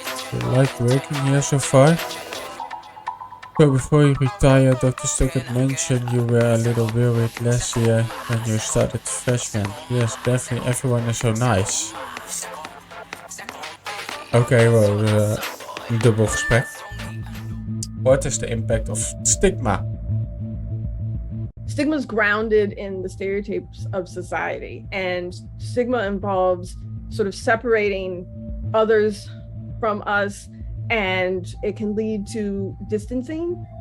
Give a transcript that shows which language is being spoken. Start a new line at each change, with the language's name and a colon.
English: You like working here so far? So before you retired, Dr. Stuckert mentioned you were a little worried last year when you started freshman. Yes, definitely, everyone is so nice. Okay, well,
Dutch: een dubbel gesprek.
English: What is the impact of stigma? Stigma is grounded in the stereotypes of society, and stigma involves sort of separating others from us, and it can lead to distancing.